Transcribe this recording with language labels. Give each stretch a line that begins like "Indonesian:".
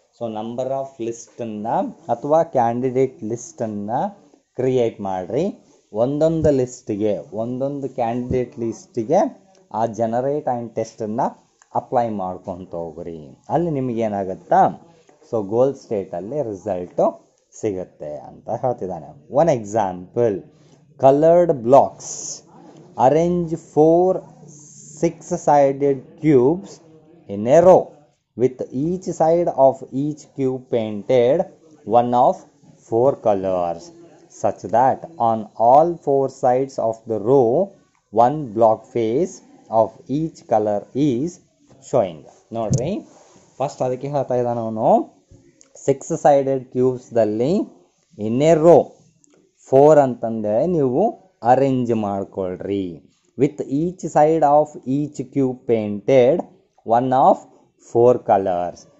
Kannada: So number of ಲಿಸ್ಟನ್ನು ಅಥವಾ candidate ಲಿಸ್ಟನ್ನು create ಮಾಡಿರಿ. ಒಂದೊಂದು ಲಿಸ್ಟಿಗೆ, ಒಂದೊಂದು ಕ್ಯಾಂಡಿಡೇಟ್ ಲಿಸ್ಟಿಗೆ ಆ ಜನರೇಟ್ ಆ್ಯಂಡ್ ಟೆಸ್ಟನ್ನು ಅಪ್ಲೈ ಮಾಡ್ಕೊತ ಹೋಗ್ರಿ. ಅಲ್ಲಿ ನಿಮಗೇನಾಗುತ್ತಾ, ಸೊ ಗೋಲ್ ಸ್ಟೇಟಲ್ಲಿ ರಿಸಲ್ಟು ಸಿಗುತ್ತೆ ಅಂತ ಹೇಳ್ತಿದ್ದಾನೆ.
English: One example, colored blocks. Arrange 4 6-sided cubes in a row with each side of each cube painted one of 4 colors such that on all 4 sides of the row one block face of each color is showing.
Kannada: ನೋಡ್ರಿ, first ಅದಕ್ಕೆ ಹೇಳ್ತಾ ಇದ್ದಾನೆ ಅವನು 6-sided ಕ್ಯೂಬ್ಸ್ದಲ್ಲಿ in a rho 4 ಅಂತಂದರೆ ನೀವು arrange ಮಾಡ್ಕೊಳ್ರಿ.
English: With each side of each cube painted one of 4 colours.